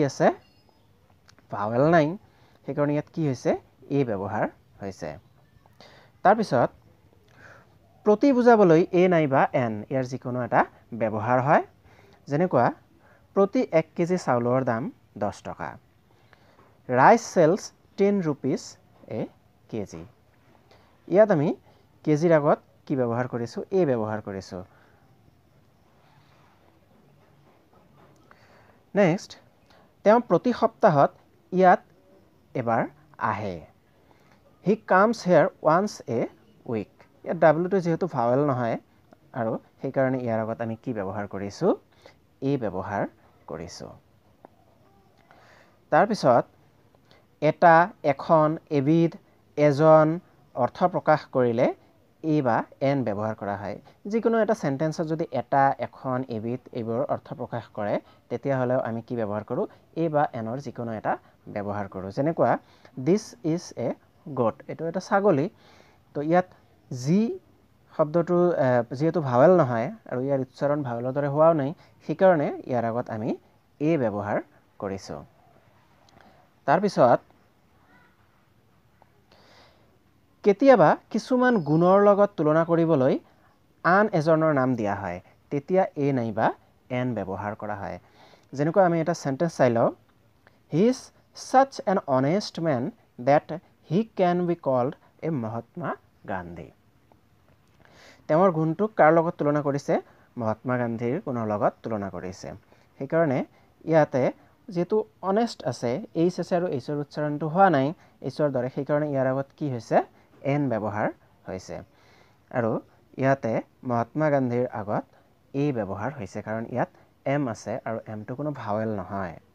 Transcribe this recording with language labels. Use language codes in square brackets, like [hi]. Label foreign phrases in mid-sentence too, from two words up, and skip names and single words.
[as] আছে ভাৱেল নাই সেই কাৰণে ইয়াত কি হৈছে এ ব্যৱহাৰ হৈছে তাৰ পিছত প্ৰতি বুজাবলৈ এ নাইবা এন ইয়াৰ যিকোনো এটা ব্যৱহাৰ হয় যেনেকুৱা প্ৰতি 1 কেজি চাউলৰ দাম 10 টকা [en] rice sells [as] 10 [en] rupees a kg [as] ইয়াত আমি কেজিৰ আগত কি ব্যৱহাৰ কৰিছো এ ব্যৱহাৰ কৰিছো নেক্সট তেওঁ প্ৰতি সপ্তাহত ইয়াত এবাৰ আহে [en] he comes here once a week [as] ইয়াত ডাব্লিউটো যেহেতু ভাৱেল নহয় আৰু সেই কাৰণে ইয়াৰ আগত আমি কি ব্যৱহাৰ কৰিছো এ ব্যৱহাৰ কৰিছো তাৰ পিছত এটা এখন এবিধ এজন অৰ্থ প্ৰকাশ কৰিলে এ বা এন ব্যৱহাৰ কৰা হয় যিকোনো এটা সেন্টেন্সত যদি এটা এখন এবিধ এইবোৰ অৰ্থ প্ৰকাশ কৰে তেতিয়া হলেও আমি কি ব্যৱহাৰ কৰো এ বা এনৰ যিকোনো এটা ব্যৱহাৰ কৰো যেনেকুৱা [en] this is a goat [as] এটো এটা ছাগলী তো ইয়াত জি শব্দটো যেহেতু ভাৱেল নহয় আৰু ইয়াৰ উচ্চাৰণ ভাৱেলৰ দৰে হোৱাও নাই সেই কাৰণে ইয়াৰ আগত আমি এ ব্যৱহাৰ কৰিছো তাৰ পিছত কেতিয়াবা কিছুমান গুণৰ লগত তুলনা কৰিবলৈ আন এজনৰ নাম দিয়া হয় তেতিয়া এ নাইবা এন ব্যৱহাৰ কৰা হয় যেনেকুৱা আমি এটা সেন্টেন্স চাই লও [en] he is such an honest man that he can be called a Mahatma Gandhi তেওঁৰ [as] গুণটোক কাৰ লগত তুলনা কৰিছে মহাত্মা গান্ধীৰ গুণৰ লগত তুলনা কৰিছে সেই কাৰণে ইয়াতে যেহেতু অনেষ্ট আছে এইচ আছে আৰু এইচৰ উচ্চাৰণটো হোৱা নাই এইচৰ দৰে সেই কাৰণে ইয়াৰ আগত কি হৈছে এন ব্যৱহাৰ হৈছে আৰু ইয়াতে মহাত্মা গান্ধীৰ আগত এ ব্যৱহাৰ হৈছে কাৰণ ইয়াত এম আছে আৰু এমটো কোনো ভাৱেল নহয়